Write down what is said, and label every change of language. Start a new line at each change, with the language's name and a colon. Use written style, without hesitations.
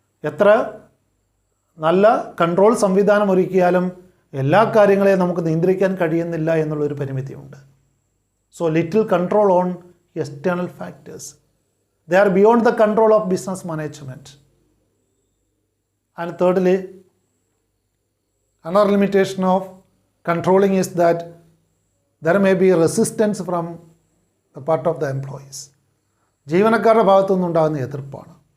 Malayalam: എത്ര നല്ല കൺട്രോൾ സംവിധാനം ഒരുക്കിയാലും എല്ലാ കാര്യങ്ങളെയും നമുക്ക് നിയന്ത്രിക്കാൻ കഴിയുന്നില്ല എന്നുള്ളൊരു പരിമിതിയുണ്ട്.
English: So little control on external factors. They are beyond the control of business management. And thirdly, another limitation of controlling is that there may be resistance from the part of the employees.
Malayalam: ജീവനക്കാരുടെ ഭാഗത്തു നിന്നുണ്ടാകുന്ന എതിർപ്പാണ്.